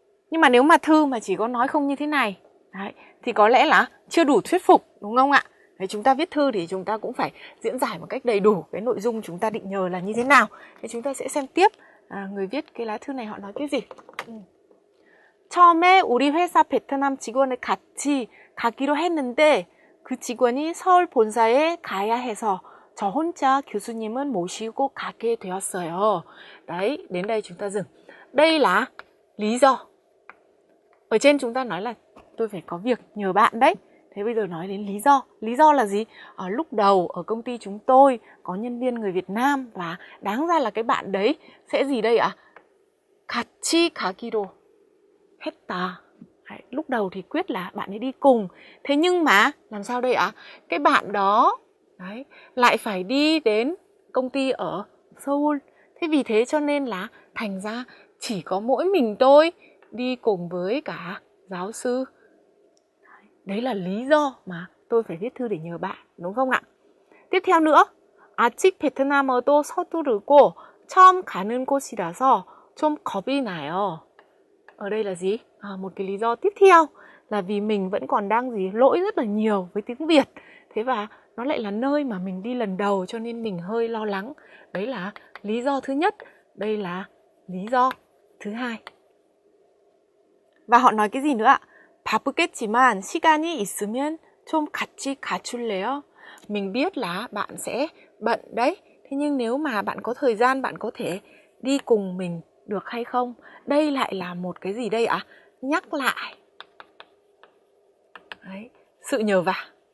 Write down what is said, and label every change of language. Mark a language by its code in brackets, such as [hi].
[vi] Nhưng mà nếu mà thư mà chỉ có nói không như thế này đấy, thì có lẽ là chưa đủ thuyết phục, đúng không ạ? Đấy, chúng ta viết thư thì chúng ta cũng phải diễn giải một cách đầy đủ cái nội dung chúng ta định nhờ là như thế nào. Thế chúng ta sẽ xem tiếp người viết cái lá thư này họ nói cái gì. [ko] 처음에 우리 회사 베트남 직원을 같이 가기로 했는데 그 직원이 서울 본사에 가야 해서 저 혼자 교수님은 모시고 가게 되었어요. [vi] Đấy, đến đây chúng ta dừng. Đây là lý do. Ở trên chúng ta nói là tôi phải có việc nhờ bạn đấy. Thế bây giờ nói đến lý do. Lý do là gì? Lúc đầu ở công ty chúng tôi có nhân viên người Việt Nam và đáng ra là cái bạn đấy sẽ gì đây ạ? [ko] 같이 가기로 했다. [vi] Đấy, lúc đầu thì quyết là bạn ấy đi cùng. Thế nhưng mà làm sao đây ạ? Cái bạn đó đấy, lại phải đi đến công ty ở Seoul. Thế vì thế cho nên là thành ra chỉ có mỗi mình tôi đi cùng với cả giáo sư. Đấy là lý do mà tôi phải viết thư để nhờ bạn, đúng không ạ? tiếp theo nữa, [ko] 아직 베트남어도 서두르고 처음 가는 곳이라서 좀 겁이 나요. [vi] Ở đây là gì? Một cái lý do tiếp theo là vì mình vẫn còn đang lỗi rất là nhiều với tiếng Việt. Thế và nó lại là nơi mà mình đi lần đầu cho nên mình hơi lo lắng. Đấy là lý do thứ nhất. Đây là lý do thứ hai. Và họ nói cái gì nữa ạ? [ko] 바쁘겠지만 시간이 있으면 좀 같이 가줄래요? [vi] Mình biết là bạn sẽ bận đấy. Thế nhưng nếu mà bạn có thời gian, bạn có thể đi cùng mình được hay không? Đây lại là một cái gì đây ạ? Nhắc lại. Đấy, sự nhờ vả.